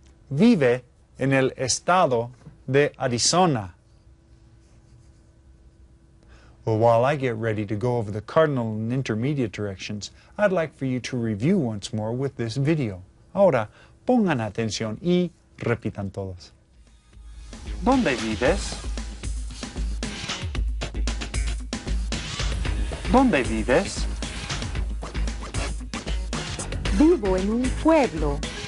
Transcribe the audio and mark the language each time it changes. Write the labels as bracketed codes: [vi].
[es] Vive en el estado de Arizona. [en] Well, while I get ready to go over the cardinal and intermediate directions, I'd like for you to review once more with this video. [es] Ahora, pongan atención y repitan todos. ¿Dónde vives? ¿Dónde vives? Vivo en un pueblo.